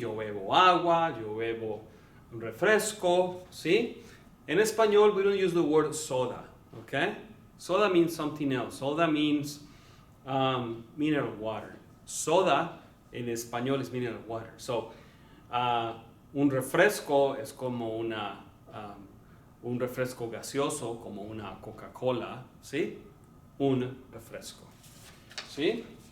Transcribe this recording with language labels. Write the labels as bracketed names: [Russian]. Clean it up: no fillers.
[Spanish] Yo bebo agua, yo bebo un refresco, ¿sí? En español, [English] we don't use the word soda, okay? Soda means something else. Soda means mineral water. [Spanish] Soda en español es [English] mineral water. [Spanish] So, un refresco es como un refresco gaseoso, como una Coca-Cola, ¿sí? Un refresco, ¿sí?